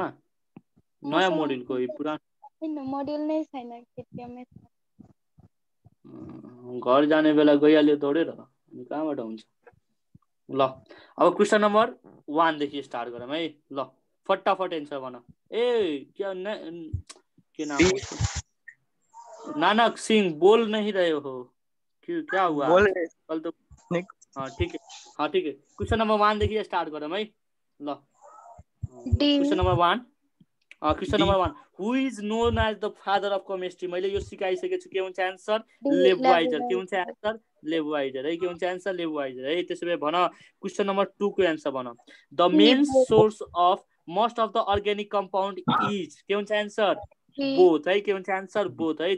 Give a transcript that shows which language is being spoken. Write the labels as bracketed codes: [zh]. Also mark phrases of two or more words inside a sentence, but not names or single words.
[ne] नयाँ मोड्युलको हो पुरानो। हैन, मोड्युल नै छैन केटीएममै। घर जाने बेला गइहाल्यो दौडेर, अनि कहाँबाट हुन्छ? ल अब [en] question number [ne] 1 देखि स्टार्ट गरौँ है। ल फटाफट एन्सर भन। के नाम हो? [hi] नानक सिंह बोल नहीं रहे हो, क्या हुआ? कल तो ठीक है। हाँ ठीक है। [en] question number [hi] 1 देखिए स्टार्ट करो भाई। [en] लो question number 1. question number 1, Who is known as the father of chemistry? [ne] मैले यो सिकाइसकेको छु। के हुन्छ आन्सर? लेब्वाइजर। के हुन्छ आन्सर? लेब्वाइजर है। के हुन्छ आन्सर? लेब्वाइजर है। त्यसैले भन [en] question number [ne] 2 को आन्सर भन। [en] The main source of most of the organic compound is? [ne] के हुन्छ आन्सर? बोथ है। के हुन्छ आन्सर? बोथ है।